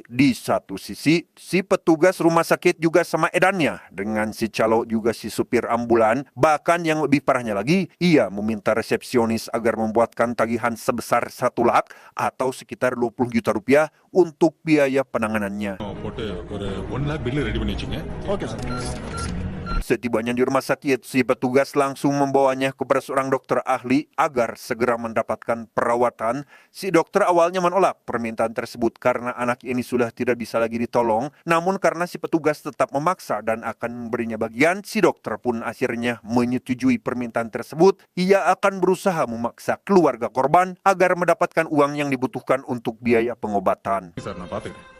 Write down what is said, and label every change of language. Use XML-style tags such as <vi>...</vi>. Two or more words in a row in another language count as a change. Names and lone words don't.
<id>Di satu sisi, si petugas rumah sakit juga sama edannya dengan si calo juga si supir ambulan. Bahkan yang lebih parahnya lagi, ia meminta resepsionis agar membuatkan tagihan sebesar 1 lakh atau sekitar 20 juta rupiah untuk biaya penanganannya.</id> <ta>போட்டு ஒரு 1 lakh பில் ரெடி பண்ணி வச்சுங்க.</ta> <en>okay sir.</en> <id>Setibanya di rumah sakit, si petugas langsung membawanya kepada seorang dokter ahli agar segera mendapatkan perawatan. Si dokter awalnya menolak permintaan tersebut karena anak ini sudah tidak bisa lagi ditolong. Namun karena si petugas tetap memaksa dan akan memberinya bagian, si dokter pun akhirnya menyetujui permintaan tersebut. Ia akan berusaha memaksa keluarga korban agar mendapatkan uang yang dibutuhkan untuk biaya pengobatan.</id> <ta>சார் நான் பாத்துக்கிறேன்.</ta>